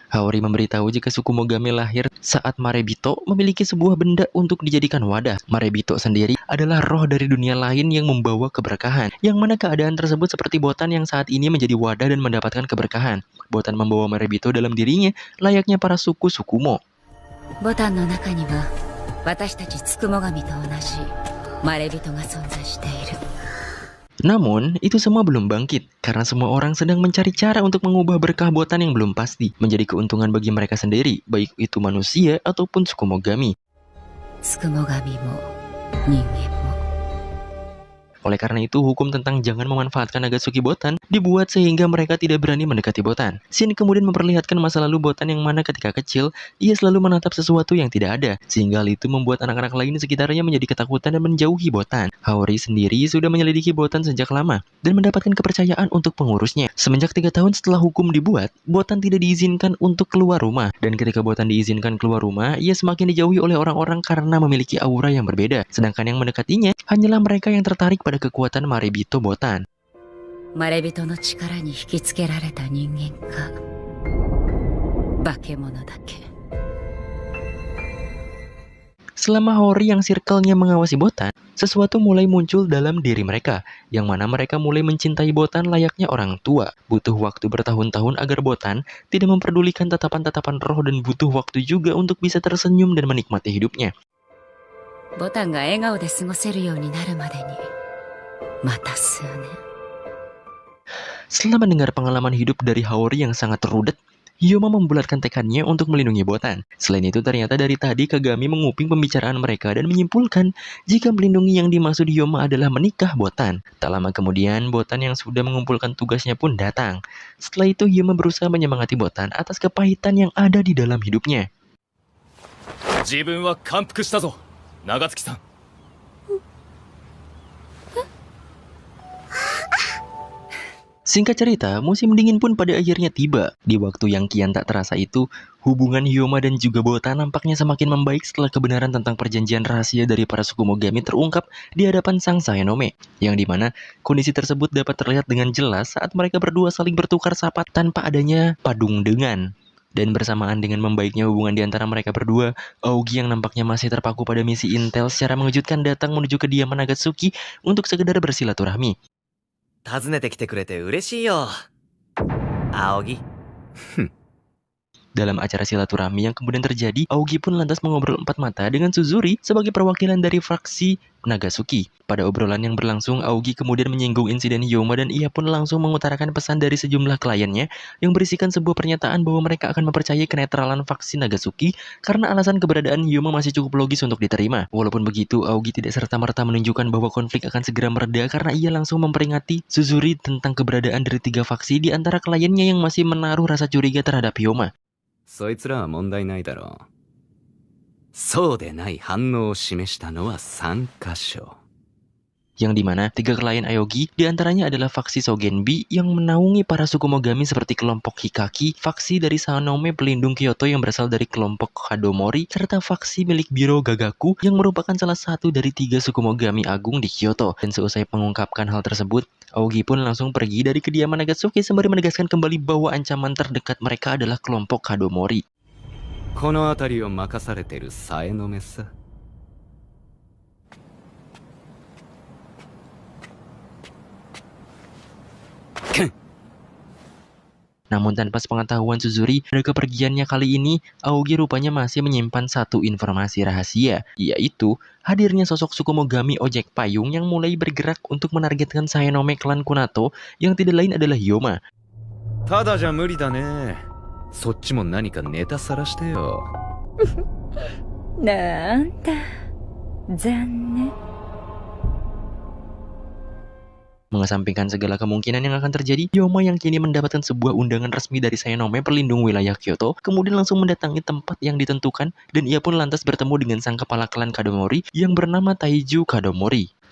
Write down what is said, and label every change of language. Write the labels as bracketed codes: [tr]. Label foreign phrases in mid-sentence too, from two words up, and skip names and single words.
[id] Haori memberitahu jika Sukumogami lahir saat Marebito memiliki sebuah benda untuk dijadikan wadah. Marebito sendiri adalah roh dari dunia lain yang membawa keberkahan, yang mana keadaan tersebut seperti Botan yang saat ini menjadi wadah dan mendapatkan keberkahan. Botan membawa Marebito dalam dirinya, layaknya para suku Sukumo. [ja] ボタンの中には私たちつくも神と同じマレビトが存在している。 [id] Namun, itu semua belum bangkit, karena semua orang sedang mencari cara untuk mengubah berkah Botan yang belum pasti, menjadi keuntungan bagi mereka sendiri, baik itu manusia ataupun Sukumogami. [ja] つくも神も人間も [id] Oleh karena itu, hukum tentang jangan memanfaatkan Nagatsuki Botan dibuat sehingga mereka tidak berani mendekati Botan. Shin kemudian memperlihatkan masa lalu Botan yang mana ketika kecil, ia selalu menatap sesuatu yang tidak ada, sehingga hal itu membuat anak-anak lain di sekitarnya menjadi ketakutan dan menjauhi Botan. Haori sendiri sudah menyelidiki Botan sejak lama, dan mendapatkan kepercayaan untuk pengurusnya. Semenjak 3 tahun setelah hukum dibuat, Botan tidak diizinkan untuk keluar rumah, dan ketika Botan diizinkan keluar rumah, ia semakin dijauhi oleh orang-orang karena memiliki aura yang berbeda, sedangkan yang mendekatinya hanyalah mereka yang tertarik pada kekuatan Marebito Botan. [ja] マレビトの力に引きつけられた人間か化け物だけ。 [id] Selama Haori yang circle-nya mengawasi Botan, sesuatu mulai muncul dalam diri mereka, yang mana mereka mulai mencintai Botan layaknya orang tua. Butuh waktu bertahun-tahun agar Botan tidak memperdulikan tatapan-tatapan roh dan butuh waktu juga untuk bisa tersenyum dan menikmati hidupnya. [ja] ボタンが笑顔で過ごせるようになるまでにまた数年。 [id] Setelah mendengar pengalaman hidup dari Haori yang sangat rudet, Hyoma membulatkan tekadnya untuk melindungi Botan. Selain itu, ternyata dari tadi Kagami menguping pembicaraan mereka dan menyimpulkan jika melindungi yang dimaksud Hyoma adalah menikah Botan. Tak lama kemudian, Botan yang sudah mengumpulkan tugasnya pun datang. Setelah itu, Hyoma berusaha menyemangati Botan atas kepahitan yang ada di dalam hidupnya. [ja] 自分は感服したぞ、長月さん。 [id] Singkat cerita, musim dingin pun pada akhirnya tiba. Di waktu yang kian tak terasa itu, hubungan Hyoma dan juga Botan nampaknya semakin membaik setelah kebenaran tentang perjanjian rahasia dari para Sukumogami terungkap di hadapan sang Saenome, yang dimana kondisi tersebut dapat terlihat dengan jelas saat mereka berdua saling bertukar sapa tanpa adanya padung dengan. Dan bersamaan dengan membaiknya hubungan di antara mereka berdua, Aogi yang nampaknya masih terpaku pada misi intel secara mengejutkan datang menuju kediaman Nagatsuki untuk sekedar bersilaturahmi. [ja] 訪ねてきてくれて嬉しいよ、青木。 [id] Dalam acara silaturahmi yang kemudian terjadi, Aogi pun lantas mengobrol empat mata dengan Suzuri sebagai perwakilan dari fraksi Nagatsuki. Pada obrolan yang berlangsung, Aogi kemudian menyinggung insiden Hyoma dan ia pun langsung mengutarakan pesan dari sejumlah kliennya yang berisikan sebuah pernyataan bahwa mereka akan mempercayai kenetralan faksi Nagatsuki karena alasan keberadaan Hyoma masih cukup logis untuk diterima. Walaupun begitu, Aogi tidak serta-merta menunjukkan bahwa konflik akan segera mereda karena ia langsung memperingati Suzuri tentang keberadaan dari 3 faksi di antara kliennya yang masih menaruh rasa curiga terhadap Hyoma. [ja] そいつらは問題ないだろう。そうでない反応を示したのは3カ所。 [id] Yang dimana 3 klien Aogi diantaranya adalah faksi Sogenbi yang menaungi para Sukumogami seperti kelompok Hikaki, faksi dari Saenome pelindung Kyoto yang berasal dari kelompok Hadomori, serta faksi milik Biro Gagaku yang merupakan salah satu dari 3 Sukumogami agung di Kyoto. Dan seusai mengungkapkan hal tersebut, Aogi pun langsung pergi dari kediaman Nagatsuki sembari menegaskan kembali bahwa ancaman terdekat mereka adalah kelompok Hadomori. [ja] この辺りを任されてるサエノメさ。 [id] Namun tanpa sepengetahuan Suzuri, pada kepergiannya kali ini, Aogi rupanya masih menyimpan satu informasi rahasia, yaitu hadirnya sosok Sukumogami ojek payung yang mulai bergerak untuk menargetkan Saenome klan Kunato yang tidak lain adalah Hyoma. [ja] ただじゃ無理だね。そっちも何かネタさらしてよ。なんだ残念。 [id] Mengesampingkan segala kemungkinan yang akan terjadi, Hyoma yang kini mendapatkan sebuah undangan resmi dari Saenome pelindung wilayah Kyoto, kemudian langsung mendatangi tempat yang ditentukan dan ia pun lantas bertemu dengan sang kepala klan Kadomori yang bernama Taiju Kadomori.